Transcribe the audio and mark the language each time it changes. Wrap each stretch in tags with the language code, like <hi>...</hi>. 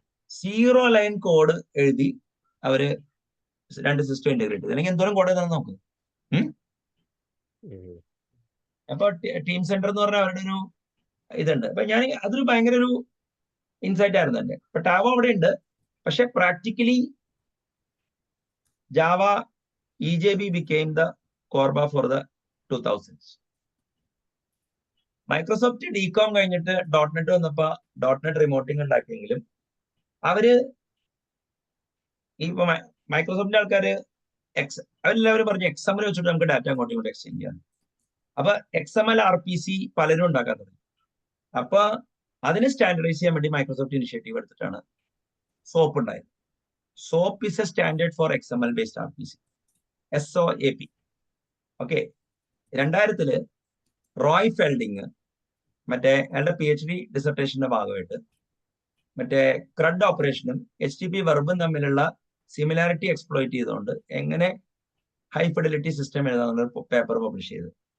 <ml>0 line code എഴുതി അവര് 2 system integrate ചെയ്ത്. അല്ലെങ്കിൽ എന്തോരം കോഡ് ഏതാണെന്ന് നോക്ക്. അപ്പൊ ടീം സെന്റർ എന്ന് പറഞ്ഞാൽ അവരുടെ ഒരു ഇതുണ്ട്. അപ്പൊ അതൊരു ഭയങ്കര ഒരു ഇൻസൈറ്റ് ആയിരുന്നു എന്റെ. ഇപ്പൊ ടാവോ അവിടെ ഉണ്ട്, പക്ഷെ practically</ml> <en>Java EJB became the Corba for the 2000s.</en> <ml>Microsoft DCOM കഴിഞ്ഞിട്ട് .NET വന്നപ്പോ .NET റിമോട്ടിംഗ് ഉണ്ടാക്കിയെങ്കിലും അവര് ഇപ്പൊ മൈക്രോസോഫ്റ്റിന്റെ ആൾക്കാര് അവരെല്ലാവരും പറഞ്ഞു XML വെച്ചിട്ട് നമുക്ക് ഡാറ്റ അങ്ങോട്ടും ഇങ്ങോട്ട് എക്സ്ചേഞ്ച് ചെയ്യാം. അപ്പൊ XML RPC പലരും ഉണ്ടാക്കാൻ തുടങ്ങി. അപ്പൊ അതിന് സ്റ്റാൻഡർഡൈസ് ചെയ്യാൻ വേണ്ടി മൈക്രോസോഫ്റ്റ് ഇനിഷ്യേറ്റീവ് എടുത്തിട്ടാണ് SOAP ഉണ്ടായത്.</ml> <en>SOAP is a standard for XML based RPC.</en> <ml>SOAP. Okay. 2000 Roy ഫെൽഡിങ് മറ്റേ അയാളുടെ PhD ഡിസർട്ടേഷന്റെ ഭാഗമായിട്ട് മറ്റേ CRUD ഓപ്പറേഷനും HTTP വെർബും തമ്മിലുള്ള സിമിലാരിറ്റി എക്സ്പ്ലോയിറ്റ് ചെയ്തുകൊണ്ട് എങ്ങനെ ഹൈ ഫിഡലിറ്റി സിസ്റ്റം എഴുതാനുള്ള പേപ്പർ പബ്ലിഷ് ചെയ്തത്.</ml>